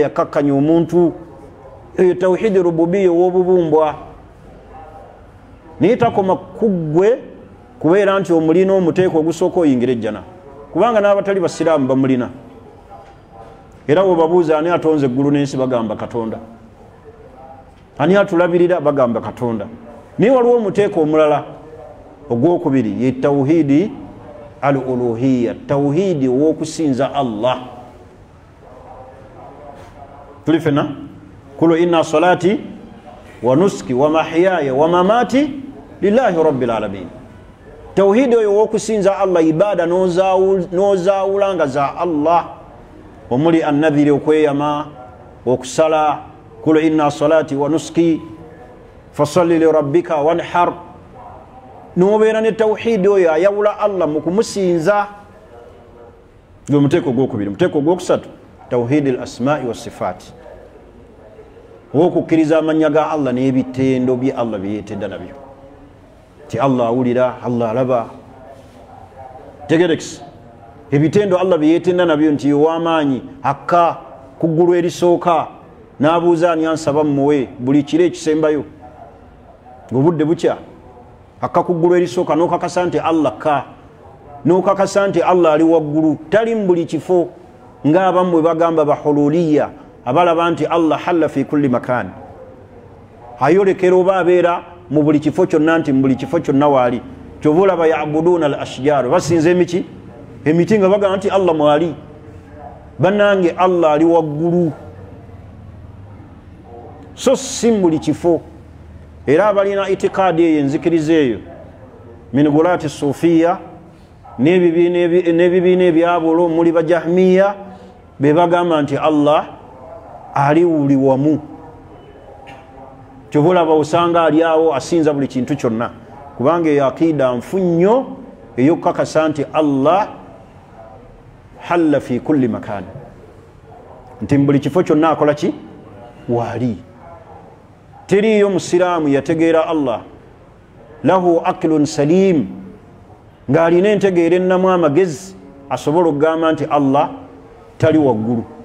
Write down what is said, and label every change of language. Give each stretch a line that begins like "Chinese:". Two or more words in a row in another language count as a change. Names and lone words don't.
Ganda: yakakkanya omuntu eyo
Arabic: توحيد الربوبية
Ganda: ow'obubumbwa naye takoma kuggwe kubeera nti omulina omuteeko ogusooka oyingira ejjana kubanga n'abatali basiraamu bamulina era webabuuza ani atonze eggulu n'ensi bagamba Katonda ani atulabirira bagamba Katonda naye waliwo omuteeko omulala ogwokubiri ye
Arabic: توحيد الألوهية
Ganda: tawhidi ow'okusinza Allah tuli fena
Arabic: قل إن صلاتي ونسكي ومحياي ومماتي لله رب العالمين
Ganda: tawhidi oyo ow'okusinza Allah ibada nozaawulanga za Allah omuli annadhiri okweyama okusala
Arabic: قل إن صلاتي ونسكي فصل لربك وانحر nobeera
Ganda: ne tawhidi oyo ayawula Allah mu kumusinza gwe muteeko gwokubiri muteeko gwokusatu
Arabic: توحيد الأسماء والصفات
Ganda: okukkiriza amannya ga Allah n'ebitendo bye Allah byeyeetedda nabyo ti Allah awulira Allah alaba tegerekisi ebitendo Allah byeyeetedda nabyo nti ow'amaanyi akka ku ggulu erisooka n'abuuza ani ansaba mmuwe buli kiro ekisembayo ng'obudde bukya akka ku ggulu erisooka n'okakasa nti Allah ka n'okakasa nti Allah ali waggulu tali mu buli kifo ng'abamu bwe bagamba bahululiya abalaba nti Allah
Arabic: حل في كل مكان
Ganda: ayolekera oba abeera mu buli kifo kyonna nti mu buli kifo kyonna waali kyova olaba
Arabic: يعبدون الأشجار
Ganda: basinza emiti emiti nga bagamba nti Allah mwali bannange Allah ali waggulu so si mu buli kifo era abalina itikadi eyo enzikiriza eyo
Arabic: من غلاة الصوفية
Ganda: n'ebibiina ebyabulo omuli bajahmiya be bagamba nti Allah ali wuli wamu kyobulaba osanga ali awo asinza buli kintu kyonna kubanga eyo akida nfu nnyo ey'okukakasa nti Allah
Arabic: حل في كل مكان,
Ganda: nti buli kifo kyonna akola ki waali. Teriyo musiraamu yategeera Allah
Arabic: له عقل سليم
Ganda: ng'alina entegeera ennamu amagezi asobola okugamba nti Allah tali waggulu.